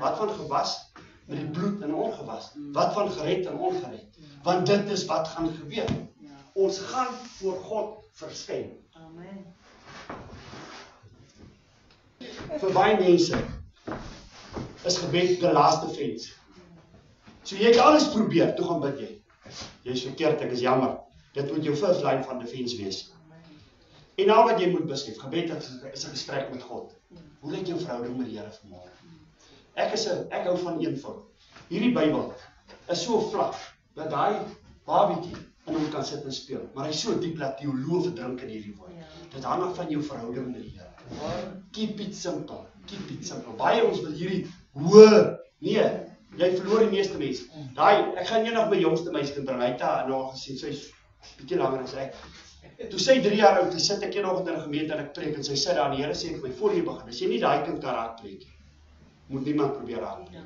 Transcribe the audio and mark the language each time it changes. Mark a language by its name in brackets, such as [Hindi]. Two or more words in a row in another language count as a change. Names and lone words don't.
[Afrikaans] Wat van gewas met die bloed en ongewas? Wat van gered en ongered? Want dit is wat gaan gebeur. Ons gaan voor God verskyn. Amen. Vir baie mense is gebed [English] the last defense. [Afrikaans] So jy het alles probeer, toe gaan bid jy. Jy is verkeerd, ek is jammer. Dit moet jou [English] first line [Afrikaans] van defense wees. En al wat jy moet besef, gebed is 'n gesprek met God. Hoe lyk jou verhouding met die Here vanmôre? Ek hou van eenvoud. Hierdie Bybel is so vlak, dat daai babietjie in hom kan sit en speel. Maar hy is so diep dat teoloë verdrink in hierdie woord. Dit hang af van jou verhouding met die Here. [English] Keep it simple. Keep it simple. [Afrikaans] Baie ons wil hierdie hoor. Nee. Jy verloor die meeste mense. Ek gaan eendag my jongste meisie bring. Hy het haar nou gesien, sy is bietjie langer as ek. Toe sy 3 jaar oud, sit ek eendag in 'n gemeente en ek preek en sy sê daar, die Here sê vir my voor jy begin, as jy nie daai kind kan raakpreek nie, moet niemand probeer raakpreek.